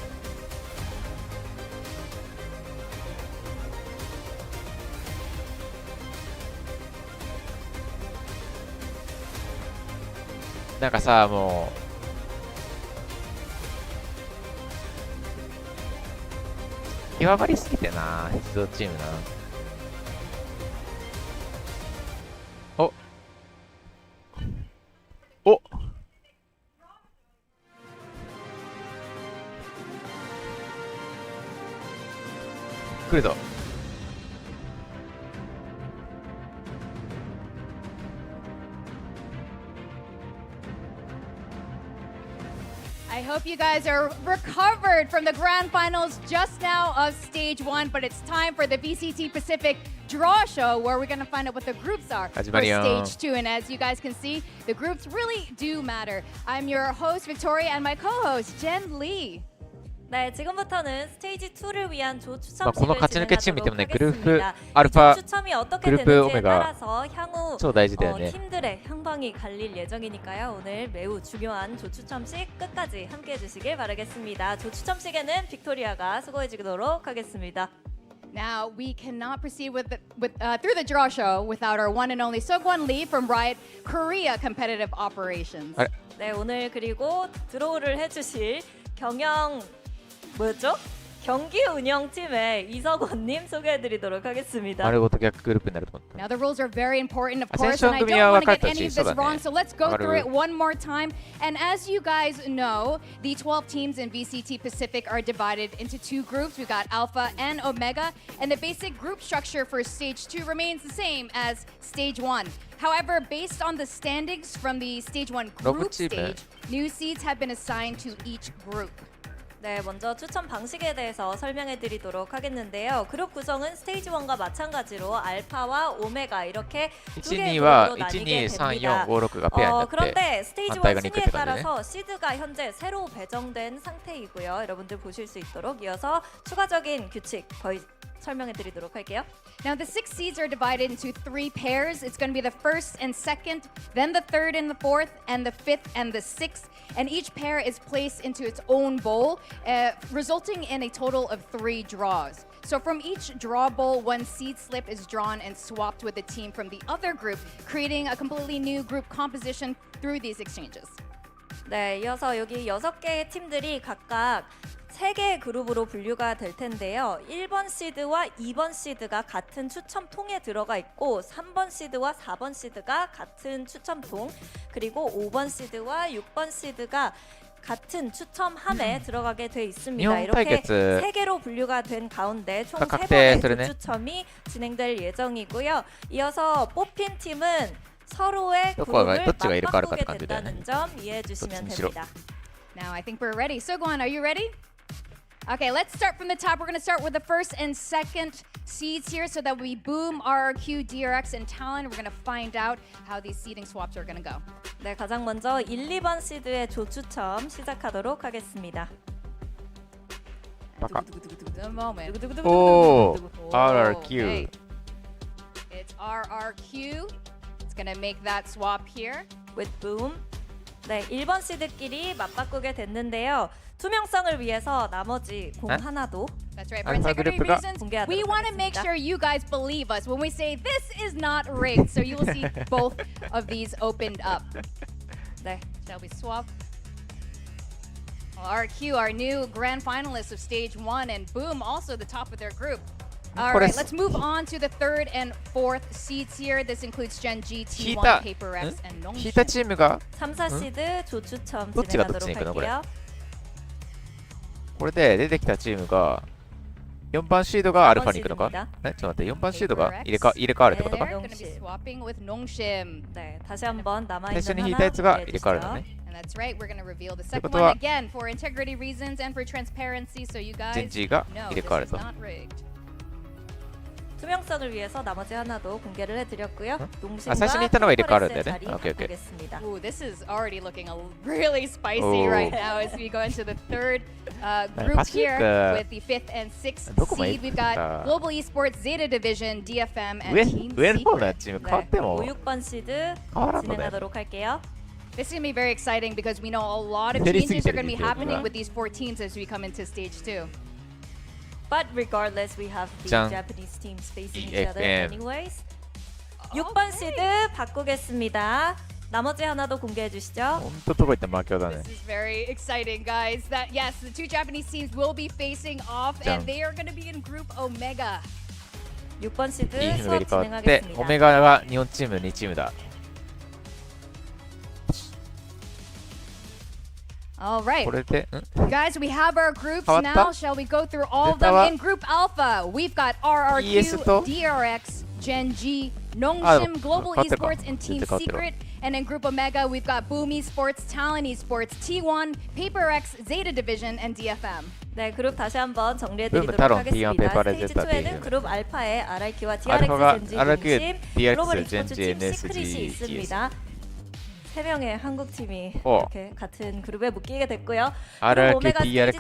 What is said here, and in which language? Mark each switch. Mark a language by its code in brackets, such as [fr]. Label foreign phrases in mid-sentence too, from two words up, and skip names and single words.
[ja] なんかさ、もう極まりすぎてな、出場チームな。お、来るぞ。 [en] I hope you guys are recovered from the grand finals just now of stage 1, but it's time for the VCT Pacific draw show where we're going to find out what the groups are for stage 2. And as you guys can see, the groups really do matter. I'm your host, Victoria, and my co-host, Gen.G. [ko] 네, 지금부터는 스테이지 2를 위한 조 추첨식을 [ja] この勝ち抜けチーム [ko] 때문에 그룹 진행하도록 알파, 추첨이 어떻게 그룹 되는지에 오메가 따라서 향후 팀들의 향방이 갈릴 예정이니까요. 오늘 매우 중요한 조 추첨식 끝까지 함께해 주시길 바라겠습니다. 조 추첨식에는 빅토리아가 수고해주도록 하겠습니다. [en] Now, we cannot proceed through the draw show without our one and only Seok-won Lee from Riot Korea Competitive Operations. [ko] 네, 오늘 그리고 드로우를 해주실 뭐였죠? 경기 운영팀의 이석원님 소개해드리도록 하겠습니다. [ja] 말고 逆グループになると思った。 [en] Now the rules are very important, of course, and I don't want to get any of this wrong, so let's go through it one more time. And as you guys know, the 12 teams in VCT Pacific are divided into 2 groups. We've got Alpha and Omega, and the basic group structure for Stage 2 remains the same as Stage 1. However, based on the standings from the Stage 1 group stage, new seeds have been assigned to each group. [ko] 네, 먼저 추천 방식에 대해서 설명해 드리도록 하겠는데요. 그룹 구성은 스테이지 1과 마찬가지로 알파와 오메가 이렇게 두 개의 그룹으로 나뉘게 됩니다. 그런데 스테이지 1 순위에 따라서 시드가 현재 새로 배정된 상태이고요. 여러분들 보실 수 있도록 이어서 추가적인 규칙 설명해 드리도록 할게요. [en] Now the 6 seeds are divided into 3 pairs. It's going to be the first and second, then the third and the fourth, and the fifth and the sixth. And each pair is placed into its own bowl, resulting in a total of 3 draws. So from each draw bowl, 1 seed slip is drawn and swapped with a team from the other group, creating a completely new group composition through these exchanges. [ko] 네, 이어서 여기 6개의 팀들이 각각 3개의 그룹으로 분류가 될 텐데요. 1번 시드와 2번 시드가 같은 추첨통에 들어가 있고 3번 시드와 4번 시드가 같은 추첨통, 그리고 5번 시드와 6번 시드가 같은 추첨함에 들어가게 돼 있습니다. 이렇게 3개로 분류가 된 가운데 총 3번의 추첨이 진행될 예정이고요. 이어서 뽑힌 팀은 서로의 그룹을 맞바꾸게 된다는 점 이해해 주시면 됩니다. [en] Now I think we're ready. Sogwan, are you ready? Okay, let's start from the top. We're going to start with the first and second seeds here, so that we Boom, RRQ, DRX, and Talon. We're going to find out how these seeding swaps are going to go. [ko] 네, 가장 먼저 1, 2번 시드의 조추첨 시작하도록 하겠습니다. 오, RRQ. [en] Okay. It's RRQ. It's going to make that swap here. With Boom. [ko] 네, 1번 시드끼리 맞바꾸게 됐는데요. 투명성을 위해서 나머지 공 하나도 [en] That's right. For integrity reasons, we want to make sure you guys believe us when we say this is not rigged. So you will see both of these opened up. [ko] 네. [en] Shall we swap? Well, RQ, our new grand finalists of stage 1, and Boom, also the top of their group. All right, let's move on to the third and fourth seeds here. This includes Gen.G, T1, Paper X, and Nongshim. [ja] 引いたチームが [ko] 3, 4 시드 조추첨 [ja] どっちがどっちに行くのこれ [ko] 진행하도록 할게요. [ja] これで出てきたチームが4番シードがアルファに行くのかちょっと待って4番シードが入れ替わるってことか [ko] 네, 다시 한번 남아 [ja] 最初 [ko] 있는 [ja] に引いたやつが [ko] 하나 [ja] 入れ替わるのね [en] And that's right, we're going to reveal the second one again for integrity reasons and for transparency, so you guys [ko] GenG 가 [en] know [ja] 入れ [en] this [ja] 替わる [en] is [ja] と [en] not rigged. [ko] 투명성을 위해서 나머지 하나도 공개를 해드렸고요. 농심과 [ja] 最初に行ったのが入れ替わるんだよね [ko] 자리 [en] okay okay [ko] 바꾸겠습니다. [en] Ooh, this is already looking really spicy right now as we go into the third group here with the 5th and 6th seed. We've got Global Esports, Zeta Division, DFM, and Team Secret. [ja] チーム変わっても [ko] 5, 6번 시드 진행하도록 할게요. [en] This is going to be very exciting because we know a lot of changes are going to be happening with these 4 teams as we come into stage 2. But regardless, we have the Japanese teams facing each other anyways. [ko] 6번 시드 바꾸겠습니다. 나머지 하나도 공개해 주시죠. [ja] 本当どこ行っても負けだね [en] This is very exciting, guys. That yes, the 2 Japanese teams will be facing off, and they are going to be in Group Omega. [ko] 6번 시드 [ja] いいチームが入れ [ko] 수업 [ja] 替わって [ko] 진행하겠습니다. [ja] オメガが日本チーム2チームだ [en] All right. [ja] これで [en] Guys, we have our groups now. Shall we go through all of them? In Group Alpha, we've got RRQ, DRX, Gen.G, Nongshim, Global Esports, and Team Secret. And in Group Omega, we've got Boom Esports, Talon Esports, T1, Paper X, Zeta Division, and DFM. [ko] 네, 그룹 다시 한번 정리해드리도록 타론, 하겠습니다. T1, 스테이지 2에는 그룹 알파의 RRQ와 알파가 DRX, RRQ, 젠지, DRX, 글로벌 e스포츠 젠지, 팀 시크릿이 있습니다. 3명의 한국 팀이 이렇게 같은 그룹에 묶이게 됐고요. RRQ, 오메가 DRX,